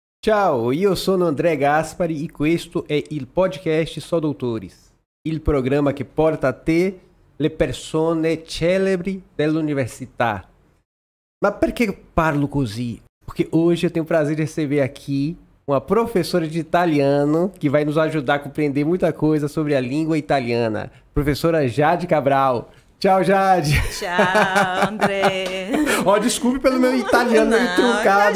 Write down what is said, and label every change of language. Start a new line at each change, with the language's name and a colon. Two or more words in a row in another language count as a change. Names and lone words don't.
Italian: Ciao, io sono André Gaspari e questo è il podcast Só Doutores, il programma che porta a te le persone celebri dell'università. Ma perché parlo così?
Portuguese: Porque hoje eu tenho o prazer de receber aqui uma professora de italiano que vai nos ajudar a compreender muita coisa sobre a língua italiana. Professora Jade Cabral. Tchau, Jade. Tchau, André. Ó, desculpe pelo meu italiano meio truncado.